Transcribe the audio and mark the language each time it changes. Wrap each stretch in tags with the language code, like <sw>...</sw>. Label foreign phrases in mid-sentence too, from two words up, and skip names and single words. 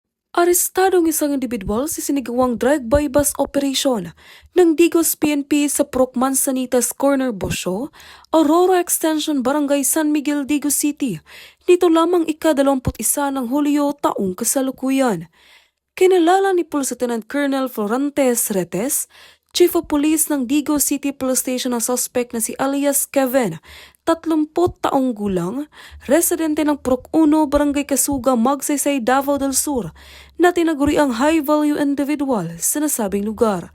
<tl>Arestado ng isang individual sa sinigawang</tl> <en>drive-by bus operation</en> <tl>ng Digos PNP sa Purok Manzanitas Corner, Bosio, Aurora Extension, Barangay San Miguel, Digos City. Nito lamang ika-21 ng Hulyo taong kasalukuyan. Kinalala ni Police Lieutenant Colonel Florantes Retes, Chief of Police ng Digos City Police Station ang suspect na si alias Kevin, 30 taong gulang, residente ng Purok 1, Barangay Kasuga, Magsaysay, Davao del Sur, na tinaguriang</tl> <en>high-value individual</en> <tl>sa nasabing lugar.</tl>